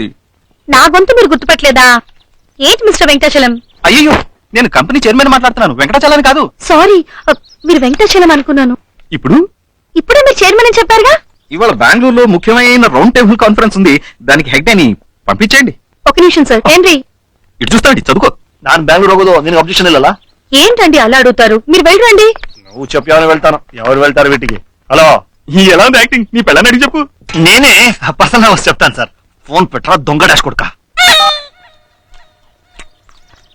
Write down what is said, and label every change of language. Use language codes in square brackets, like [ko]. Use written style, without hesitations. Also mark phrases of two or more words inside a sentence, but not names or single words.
[te] నా గొంతు మీరు గుర్తుపట్టలేదా? ఏంటి మిస్టర్ వెంకటాచలం? అయ్యో, నేను కంపెనీ చైర్మన్ మాట్లాడుతున్నాను, వెంకటాచలం కాదు. సారీ, మీరు వెంకటాచలం అనుకున్నాను. ఇప్పుడే మీరు చైర్మన్ అని చెప్పారుగా. ఇవాళ బెంగళూరులో ముఖ్యమైన [en] round table conference [te] ఉంది. దానికి హెడ్ అని పంపించేయండి. ఒక నిమిషం సార్. ఏంటి? ఇటు చూస్తాండి, చదువుకో. [kn] ನಾನು ಬ್ಯಾಂಗ್ಳೂರ್ ಹೋಗೋದು, ನಿನಗೆ ಅಬ್ಜೆಕ್ಷನ್ ಇಲ್ಲಲ್ಲ? [te] ఏంటండి అలా అడుగుతారు? మీరు వెళ్ళండి. నువ్వు చెప్పావని వెళ్తాను. ఎవరు వెళ్తారు వీటికి? హలో, ఈ ఎలా ఉంది యాక్టింగ్? నీ పెళ్ళని అడిగి చెప్పు. నేనే [en] personal house [te] చెప్తాను సార్. ఫోన్ పెట్టరా దొంగ డాష్ కొడుక.